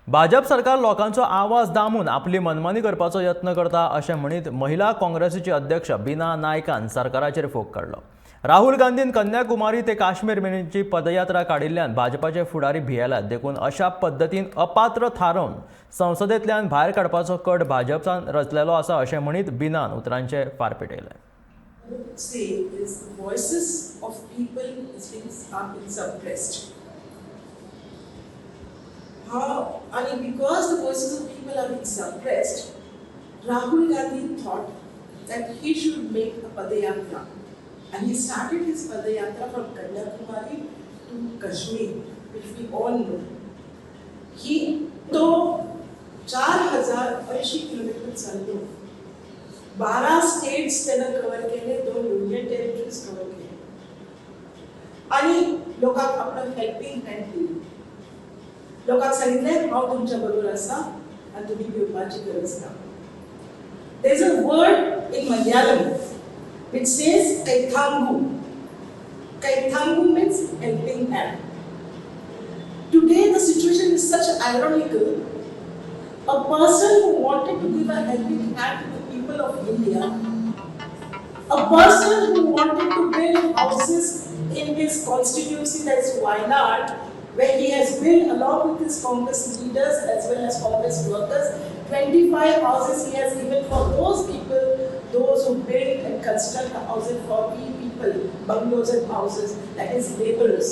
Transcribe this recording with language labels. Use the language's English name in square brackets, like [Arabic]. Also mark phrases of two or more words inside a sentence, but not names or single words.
[Konkani] भाजप सरकार लोकांचो आवाज दामून आपली मनमानी करपाचो यत्न करता अशें म्हणीत महिला काँग्रेसीची अध्यक्ष बीना नायकान सरकाराचेर फोग काडलो। राहुल गांधीन कन्याकुमारी ते काश्मीर मेरेनची पदयात्रा काडिल्ल्यान भाजपाचे फुडारी भियेल्यात, देखून अशा पद्दतीन अपात्र थारावन संसदेंतल्यान भायर काडपाचो कट भाजपान रचलेलो आसा अशें म्हणीत बीनान उतरांचे फार पेटयले। [English] And because the voices of people are being suppressed, Rahul Gandhi thought that he should make a padayatra, and he started his padayatra from Kanyakumari to Kashmir, which we all know. [Konkani] He तो 4,080 किलोमीटर चाललो, 12 स्टेट्स त्यानं कव्हर केले, 2 [English] union territories [Konkani] कव्हर केले, आणि लोकांक आपलं [English] helping hand [Konkani] दिली। लोकांक सांगितले हांव तुमच्या बरोबर आसा आनी तुमी भिवपाची गरज ना। [English] There is a word in Malayalam which says kaithangu. Kaithangu means helping hand. Today the situation is such ironical. A person who wanted to give a helping hand to the people of India, a person who wanted to build houses in his constituency, that is Wayanad, where he has built along with his Congress leaders as well as Congress workers, 25 houses he has given for those people, those who build and construct houses for people, bungalows and houses, that is laborers.